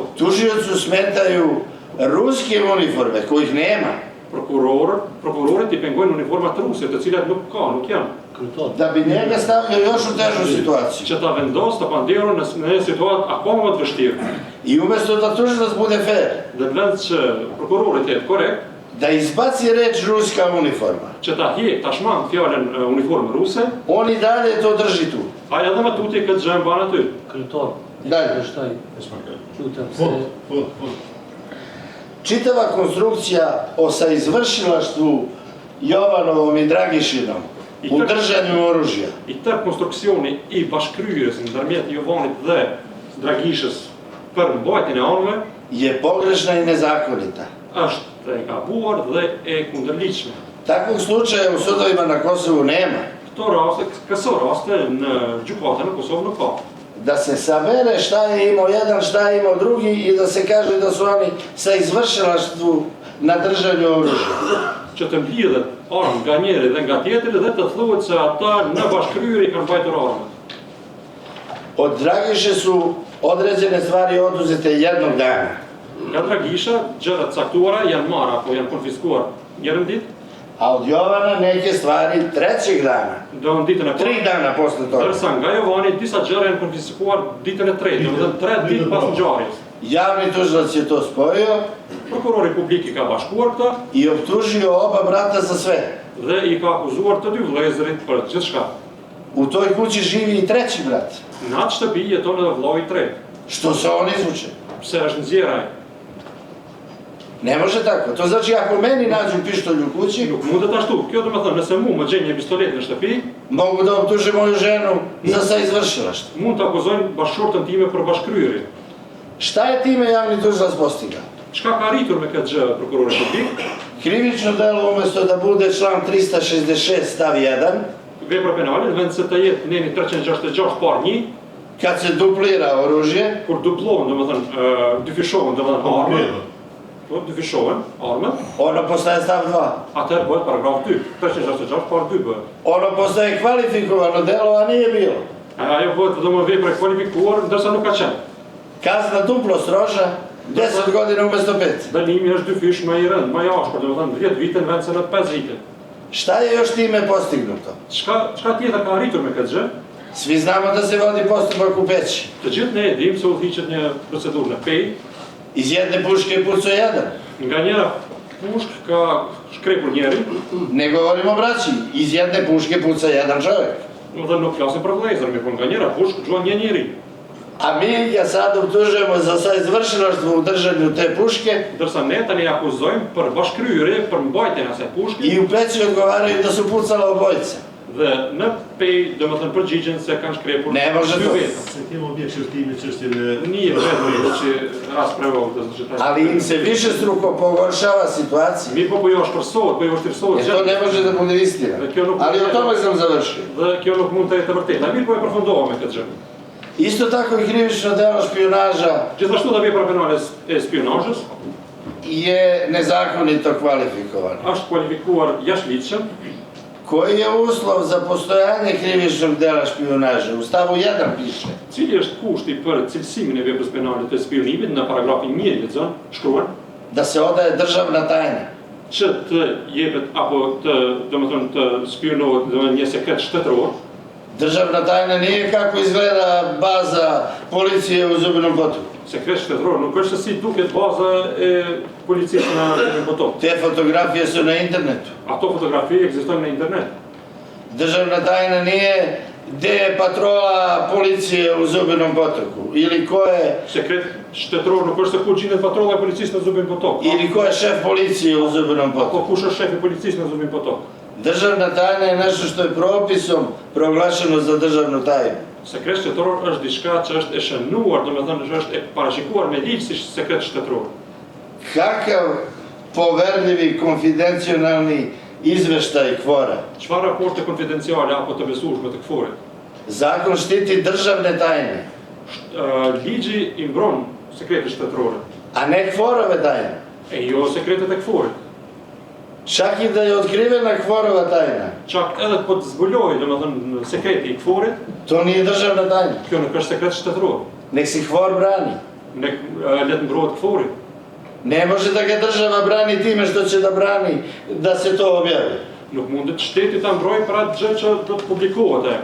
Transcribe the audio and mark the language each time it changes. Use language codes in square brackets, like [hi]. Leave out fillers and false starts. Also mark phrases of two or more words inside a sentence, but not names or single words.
[sr] Tužiocu smetaju ruske uniforme, kojih nema. [sq] Prokurorët i pengojnë uniformat ruse, të cilat nuk janë. [sr] Da bi njega stavljao još u težu situaciju. [sq] Që ta vendos të panderu në një situatë akoma më të vështirë. [sr] I umjesto da tužilac bude fair, [sq] Dhe në vend që prokurorit jetë korekt, [sr] da izbaci reč ruska uniforma, [sq] që ta hjek, ta shmang fjallën uniformë ruse, [sr] on i dalje to drži tu. [sq] ai edhe më tuti këtë gjë mban aty. Kryetar, [sr] Dalje. [sq] shtaj, lutem Po, se po, po. [sr] Čitava konstrukcija o saizvršilaštvu Jovanovom i Dragišinom u držanju oružja [sq] I tërë konstruksioni i bashkryerjes ndërmjet Jovanit dhe Dragishës për mbajtjen e anëve [sr] je pogrešna i nezakonita. [sq] është e gabuar dhe e kundërligjshme. [sr] Takvog slučaja u sudovima na Kosovu nema. [sq] Këso raste në gjykata në Kosovë nuk ka. [sr] Da se sabere šta je imao jedan, šta je imao drugi i da se kaže da su oni sa izvršilaštvu na držanju oružja. [sq] Që të mblidhet armë nga njëri dhe nga tjetri dhe të thuhet se ata në bashkryerje kanë mbajtur armët. [sr] Od Dragiše su određene stvari oduzete jednog dana. [sq] Nga Dragisha, gjërat caktuara janë marrë apo janë konfiskuar njërën ditë, [sr] A od Jovana neke stvari trećeg dana. [sq] do në ditën e [sr] 3 dana posle toga. [sq] Ndërsa nga Jovani disa gjëra janë konfiskuar ditën e tretë, domethënë 3 ditë pas ngjarjes. [sr] Javni tužilac je to spojio [sq] Prokurori publik i ka bashkuar këta [sr] i optužio oba brata za sve. [sq] dhe i ka akuzuar të dy vëllezërit për gjithçka. [sr] U toj kući živi i treći brat. [sq] Në atë shtëpi jeton edhe vllau i tretë. [sr] Što se on izvuče? [sq] Pse është nxjerr ai? [sr] Ne može tako. To znači ako meni nađu pištolj u kući, [sq] Nuk mundet ashtu. Kjo do të thënë, nëse mu më gjej një pistolet në shtëpi, [sr] mogu da optuže moju ženu za saizvršilaštvo. [sq] mund të akuzojnë bashkëshortën time për bashkryerje. [sr] Šta je time javni tužilac postigao? [sq] Çka ka arritur me këtë gjë prokurori publik? [sr] Krivično delo umjesto da bude član 366 stav 1, [sq] Vepra penale, në vend se të jetë neni 366 par 1, [sr] kad se duplira oružje, [sq] kur duplohen, domethënë dyfishohen, domethënë armët, po dyfishohen armët, [sr] ono postaje stav 2. [sq] atëherë bëhet paragraf 2, 366 par 2 bëhet. [sr] Ono postaje kvalifikovano delo, a nije bilo. [sq] Ajo bëhet domosdoshmë vepra e kvalifikuar, ndërsa nuk ka qenë. [sr] Kazna duplo stroža, 10 godina umjesto 5. [sq] Dënimi është dyfish më i rënd, më i ashpër, domethënë 10 vite në vend se në 5 vite. [sr] Šta je još time postignuto? [sq] Çka tjetër ka arritur me këtë gjë? [sr] Svi znamo da se vodi postupak u Peći. [sq] Të gjithë ne e dimë se udhëhiqet një procedurë në Pej, [sr] Iz jedne puške pucao jedan. [sq] nga njëra pushk ka shkrepur njeri, [sr] Ne govorimo o braći, iz jedne puške puca jedan čovjek. [sq] domethënë nuk flasim për vëllezër, mirë po nga njëra pushk gjuan një njeri. [sr] A mi ga sad optužujemo za saizvršilaštvo u držanju te puške [sq] Ndërsa ne tani akuzojmë për bashkryerje për mbajtjen e asaj pushke [sr] i u Peći odgovaraju da su pucala obojica. [sq] dhe në Pej domethënë përgjigjen se kanë shkrepur [sr] Ne može [sq] dy [sr] to. [sq] veta. Se kemo objekt çështimi çështjen e Nije vetëm që raspravo të zgjidhet. [sr] Ali im se više struko pogoršava situacija. [sq] Mirë po jo shpërsohet, po jo vështirësohet [sr] Jer to ne može da bude istina. Ali o tome sam završio. [sq] Dhe kjo nuk mund të jetë e vërtetë. Mirë po e përfundova me këtë gjë. [sr] Isto tako i krivično delo špionaža [sq] Gjithashtu dhe vepra penale e spionazhës [sr] je nezakonito kvalifikovan. [sq] është kualifikuar jashtëligjshëm. [sr] Koji je uslov za postojanje krivičnog dela špionaže? U stavu 1 piše. [sq] Cili është kushti për cilësimin e veprës penale të spionimit në paragrafin 1 lexon, shkruan, [sr] Da se odaje državna tajna. [sq] që të jepet apo domethënë të spionohet një sekret shtetëror. [sr] Državna tajna nije kako izgleda baza policije u Zubinom Potoku. [sq] Sekret shtetëror nuk është se si duket baza e policisë në Zubinë Potok. [sr] Te fotografije su na internetu. [sq] Ato fotografi ekzistojnë në internet. [sr] Državna tajna nije gde je patrola policije u Zubinom Potoku? Ili ko je, [sq] Sekret shtetëror nuk është se ku gjinet patrolla e policisë në Zubin Potok. [sr] ili ko je šef policije u Zubinom Ako Potoku? [sq] kush është shefi policisë në Zubin Potok? [sr] Državna tajna je nešto što je propisom proglašeno za državnu tajnu. [sq] Sekret shtetëror është diçka që është e shënuar, domethënë që është e parashikuar me ligj si sekret shtetëror. [sr] Kakav poverljivi, konfidencionalni izveštaj KFOR-a? [sq] Çfarë raporte konfidenciale apo të besueshme të KFOR-it? [sr] Zakon štiti državne tajne, [sq] Ligji i mbron sekretet shtetërore, [sr] a ne KFOR-ove tajne. [sq] e jo sekretet e KFOR-it. [sr] Čak i da je otkrivena KFOR-ova tajna, [sq] Çak edhe po të zbulojë, domethënë sekreti i KFOR-it, [sr] to nije državna tajna. [sq] kjo nuk është sekret shtetëror. [sr] Nek si KFOR brani. [sq] Ne let mbrohet KFOR-i. [sr] Ne može da ga država brani time što će da brani da se to objavi. [sq] Nuk mundet shteti ta mbrojë për atë gjë që do të publikohet ajo.